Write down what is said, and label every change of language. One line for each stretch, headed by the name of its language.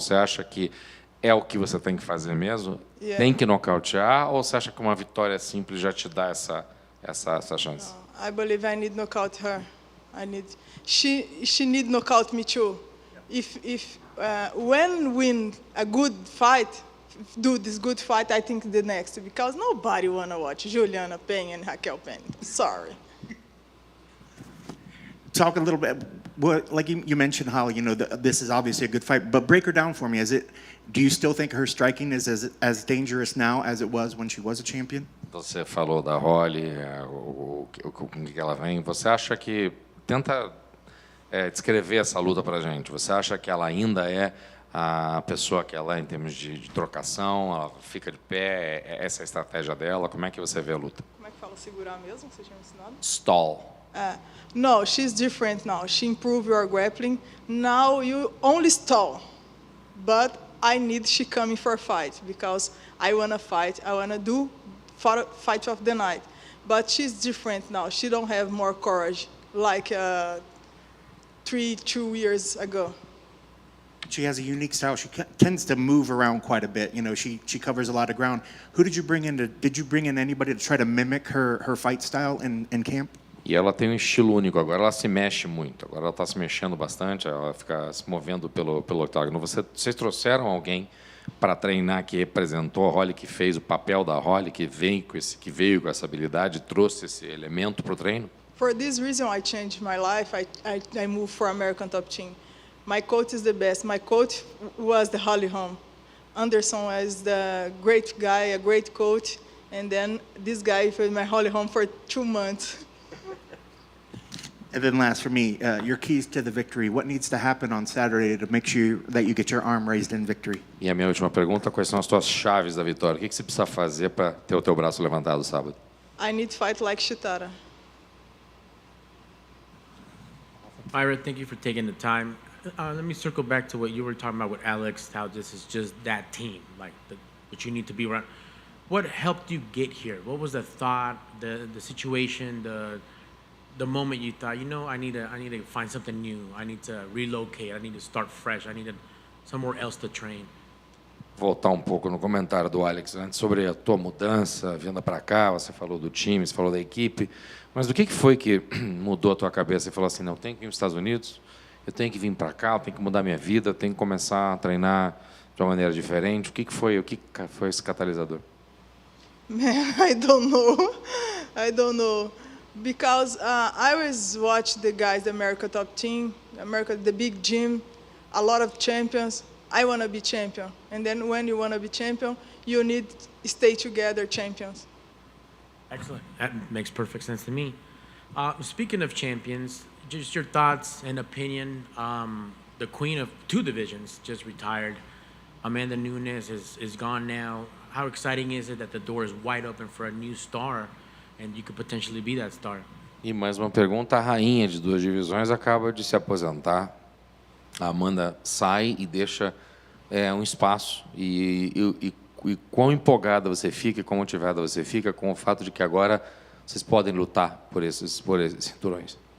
Portuguese: Você acha que é o que você tem que fazer mesmo?
English: Yeah.
Portuguese: Tem que nocautear ou você acha que uma vitória simples já te dá essa chance?
English: I believe I need knockout her. She need knockout me too. When win a good fight, do this good fight, I think the next, because nobody wanna watch Juliana Pena and Raquel Pena. Sorry. Talk a little bit. Like you mentioned, Holly. You know, this is obviously a good fight, but break her down for me. Do you still think her striking is as dangerous now as it was when she was a champion?
Portuguese: Você falou da Holly, com que ela vem. Você acha que tenta descrever essa luta pra gente? Você acha que ela ainda é a pessoa que ela é em termos de trocação? Ela fica de pé? Essa é a estratégia dela? Como é que você vê a luta? Como é que fala segurar mesmo? Você tinha me ensinado?
English: Stall. No, she's different now. She improved your grappling. Now you only stall. But I need she coming for a fight because I wanna fight. I wanna do fight of the night. But she's different now. She don't have more courage like 2 years ago. She has a unique style. She tends to move around quite a bit. You know, she covers a lot of ground. Who did you bring in? Did you bring in anybody to try to mimic her fight style in camp?
Portuguese: E ela tem um estilo único. Agora ela se mexe muito. Agora ela está se mexendo bastante. Ela fica se movendo pelo octágono. Vocês trouxeram alguém para treinar que representou a Holly, que fez o papel da Holly, que veio com essa habilidade, trouxe esse elemento para o treino?
English: For this reason, I changed my life. I moved for American Top Team. My coach is the best. My coach was the Holm. Anderson was the great guy, a great coach, and then this guy was my Holm for 2 months. And then last for me, your keys to the victory. What needs to happen on Saturday to make sure that you get your arm raised in victory?
Portuguese: E a minha última pergunta, quais são as tuas chaves da vitória? O que você precisa fazer para ter o teu braço levantado sábado?
English: I need to fight like Chitara. Mayra, thank you for taking the time. Let me circle back to what you were talking about with Alex, how this is just that team, like what you need to be around. What helped you get here? What was the thought, the situation, the moment you thought, you know, I need to find something new. I need to relocate. I need to start fresh. I need somewhere else to train.
Portuguese: Voltar um pouco no comentário do Alex antes sobre a tua mudança, vinda para cá, você falou do time, você falou da equipe, mas do que foi que mudou a tua cabeça e falou assim, não, eu tenho que ir para os Estados Unidos, eu tenho que vir para cá, eu tenho que mudar minha vida, eu tenho que começar a treinar de uma maneira diferente. O que foi esse catalisador?
English: Man, I don't know. Because I always watch the guys, the America Top Team, the big gym, a lot of champions. I want to be champion. And then when you want to be champion, you need to stay together champions. Excellent. That makes perfect sense to me. Speaking of champions, just your thoughts and opinion. The queen of 2 divisions just retired. Amanda Nunes is gone now. How exciting is it that the door is wide open for a new star and you could potentially be that star?
Portuguese: E mais uma pergunta, a rainha de 2 divisões acaba de se aposentar. A Amanda sai e deixa um espaço. E quão empolgada você fica, quão motivada você fica com o fato de que agora vocês podem lutar por esses cinturões?